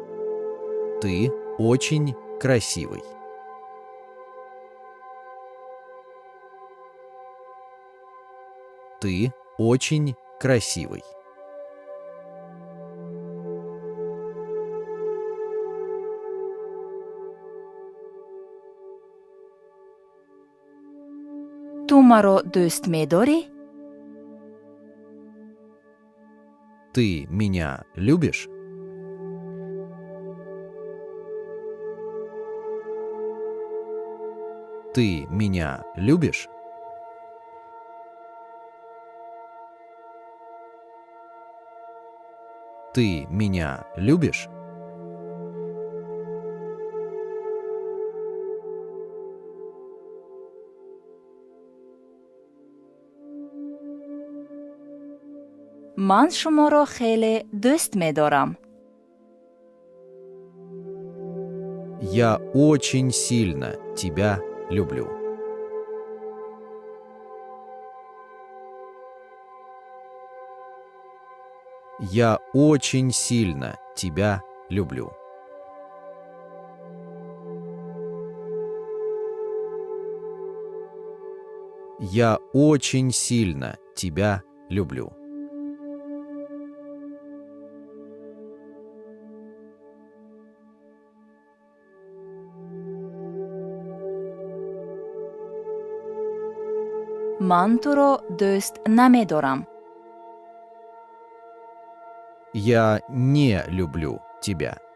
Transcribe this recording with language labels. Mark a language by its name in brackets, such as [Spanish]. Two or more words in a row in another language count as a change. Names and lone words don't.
[Russian] Ты очень красивый. Ты очень красивый. [Tajik] ту маро дӯст медорӣ? [Russian] Ты меня любишь? Ты меня любишь? Ты меня любишь? [Tajik] ман шуморо хеле дӯст медорам. [Russian] Я очень сильно тебя люблю. Я очень сильно тебя люблю. Я очень сильно тебя люблю. [Tajik] ман туро дӯст намедорам. [Russian] Я не люблю тебя.